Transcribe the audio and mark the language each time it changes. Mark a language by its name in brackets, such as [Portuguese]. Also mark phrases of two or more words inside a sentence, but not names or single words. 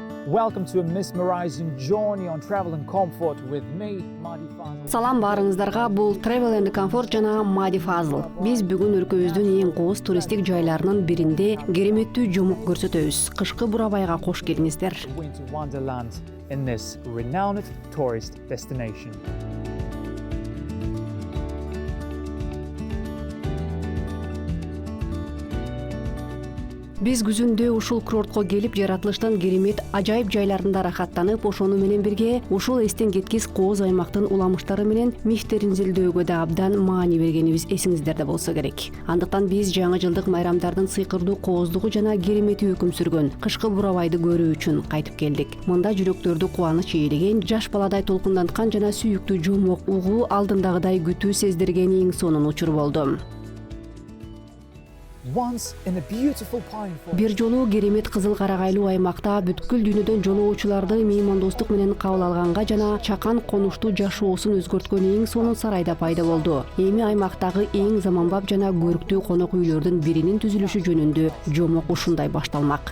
[English] Welcome to a mesmerizing journey on travel and comfort with me, Madi Fazıl. [Kyrgyz] Салам баарыңыздарга, бул Travel and Comfort жана Madi Fazıl. Биз бүгүн өлкөбүздүн эң кооз туристтик жайларынын биринде кереметтүү жомок көрсөтөбүз. Кышкы Бурабайга кош келиңиздер. [English] Winter wonderland in this renowned tourist destination. [Kyrgyz] Биз күзүндө ушул курортко келип, жаратылыштын керемет ажайып жайларында рахаттанып, ошону менен бирге ушул эстен кеткис кооз аймактын уламыштары менен мифтерин изилдөөгө да абдан маани бергенибиз эсиңиздерде болсо керек. Андыктан биз жаңы жылдык майрамдардын сыйкырдуу кооздугу жана керемети өкүм сүргөн кышкы Бурабайды көрүү үчүн кайтып келдик. Мында жүрөктөрдү кубаныч ээлеген, жаш баладай толкунданткан жана сүйүктүү жомок угуу алдындагыдай күтүү сездирген эң сонун учур болду. [English] Once in a beautiful pine forest. [Kyrgyz] Бир жолу керемет кызыл карагайлуу аймакта бүткүл дүйнөдөн жолоочуларды меймандостук менен кабыл алганга жана чакан конуштуу жашоосун өзгөрткөн эң сонун сарайда пайда болду. Эми аймактагы эң заманбап жана көрктүү конок үйлөрдүн биринин түзүлүшү жөнүндө жомок ушундай башталмак.